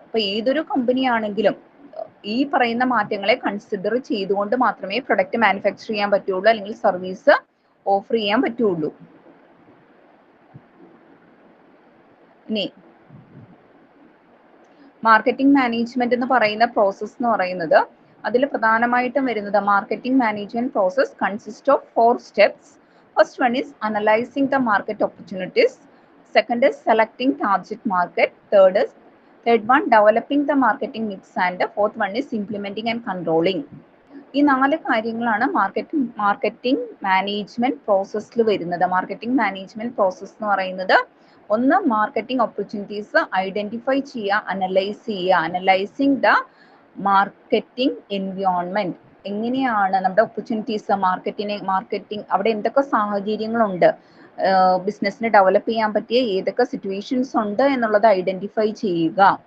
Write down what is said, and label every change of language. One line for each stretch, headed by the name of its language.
Malayalam: അപ്പൊ ഏതൊരു കമ്പനി ആണെങ്കിലും ഈ പറയുന്ന മാറ്റങ്ങളെ കൺസിഡർ ചെയ്തുകൊണ്ട് മാത്രമേ പ്രൊഡക്റ്റ് മാനുഫാക്ചർ ചെയ്യാൻ പറ്റുള്ളൂ, അല്ലെങ്കിൽ സർവീസ് ഓഫർ ചെയ്യാൻ പറ്റുള്ളൂ. ഇനി മാർക്കറ്റിംഗ് മാനേജ്മെന്റ് എന്ന് പറയുന്ന പ്രോസസ് എന്ന് പറയുന്നത്, അതിൽ പ്രധാനമായിട്ടും വരുന്നത് marketing management process
English: Consist of 4 steps. First one is analyzing the market opportunities. Second is selecting target market. Third one developing the marketing mix, and the fourth one is implementing and controlling.
Malayalam: ഈ 4 കാര്യങ്ങളാണ് marketing management പ്രോസസ്സിൽ വരുന്നത്. Marketing management process എന്ന് പറയുന്നത്, ഒന്ന് marketing opportunities identify ചെയ്യുക, analyse ചെയ്യുക.
English: analysing the marketing environment,
Malayalam: എങ്ങനെയാണ് നമ്മുടെ ഓപ്പർച്യൂണിറ്റീസ്, മാർക്കറ്റിംഗ് അവിടെ എന്തൊക്കെ സാഹചര്യങ്ങളുണ്ട്, ബിസിനസ്സിന് ഡെവലപ്പ് ചെയ്യാൻ പറ്റിയ ഏതൊക്കെ സിറ്റുവേഷൻസ് ഉണ്ട് എന്നുള്ളത് ഐഡന്റിഫൈ ചെയ്യുക.